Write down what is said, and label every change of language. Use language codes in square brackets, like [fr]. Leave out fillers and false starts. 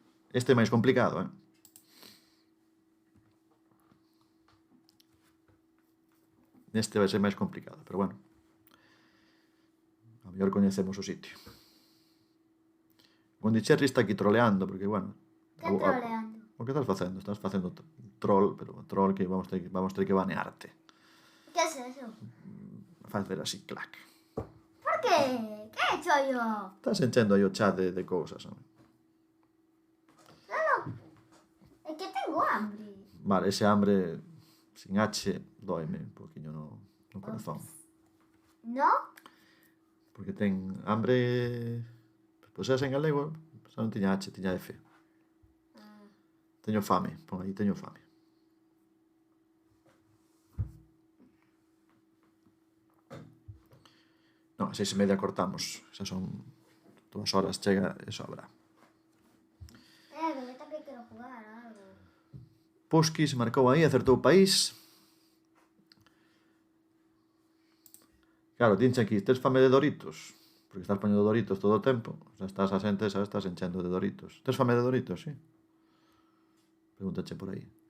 [gl] Este é máis complicado, Este vai ser máis complicado, pero bueno. mellor coñecemos o sitio. Gondicherri está aquí troleando, porque, bueno... Que troleando? O que estás facendo? Estás facendo troll, pero troll que vamos ter que banearte. [es] Que es eso? [gl] Facer así, clac. [es] Por qué? Que he hecho yo? [gl] Estás enchendo aí o chat de cousas, non? [es] Es que tengo hambre. [gl] Vale, ese hambre sin H doime un poquinho no corazón. [es] ¿No? [gl] Porque ten hambre... Pois é en galego, xa non tiña H, tiña F. Teño fame, pon aí, teño fame. Non, a 6:30 cortamos. Xa son 2 horas, chega e sobra. [es] Que yo también quiero jugar a algo. [gl] Puskis marcou aí, acertou o país. Claro, dinche aquí, tes fame de Doritos? Porque estás poñendo Doritos todo o tempo. Xa estás asente, xa estás enchendo de Doritos. Tes fame de Doritos, sí? Pregúntache por aí.